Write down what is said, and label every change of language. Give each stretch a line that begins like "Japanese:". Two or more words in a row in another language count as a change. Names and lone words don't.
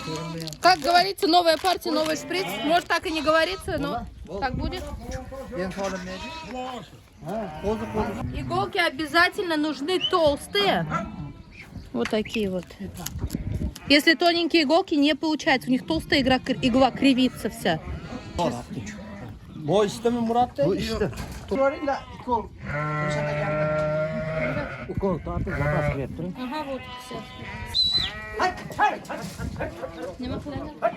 Russian: Как говорится, новая партия, новый шприц. Может, так и не говорится, но так будет. Иголки обязательно нужны толстые. Вот такие вот. Если тоненькие иголки, не получается. У них толстая игла кривится вся.
Uzbek: Bu ishtimi Muratda? Bu ishda. Ukol tortib zapas berib turing.
Russian: Ага, вот все.
Uzbek: Nima qiladi?